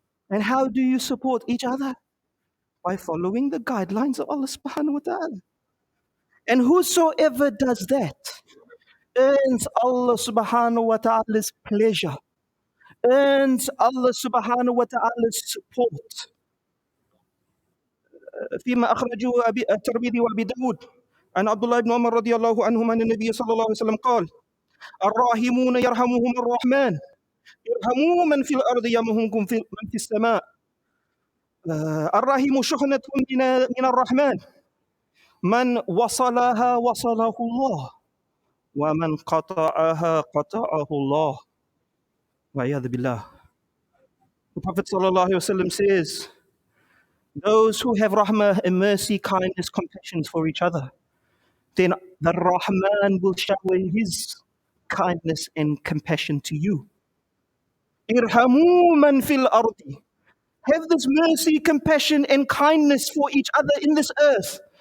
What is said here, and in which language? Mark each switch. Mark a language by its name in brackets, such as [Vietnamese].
[English] And how do you support each other? By following the guidelines of Allah subhanahu wa ta'ala. And whosoever does that earns Allah subhanahu wa ta'ala's pleasure, earns Allah subhanahu wa ta'ala's support. [Arabic] فيما أخرجه الترمذي وأبي داود عن عبد الله بن عمر رضي الله عنهما أن النبي صلى الله عليه وسلم قال الراحمون يرحمهم الرحمن يرحموا من في الأرض يرحمكم من في السماء الراحم شحنة من الرحمن من وصلها وصله الله ومن قطعها قطعه الله وعياذ بالله. [English] The Prophet sallallahu alaihi wasallam says, those who have rahmah and mercy, kindness, compassion for each other, then the Rahman will shower his kindness and compassion to you. [Arabic] Irhamu man fil ardi. [English] Have this mercy, compassion, and kindness for each other in this earth.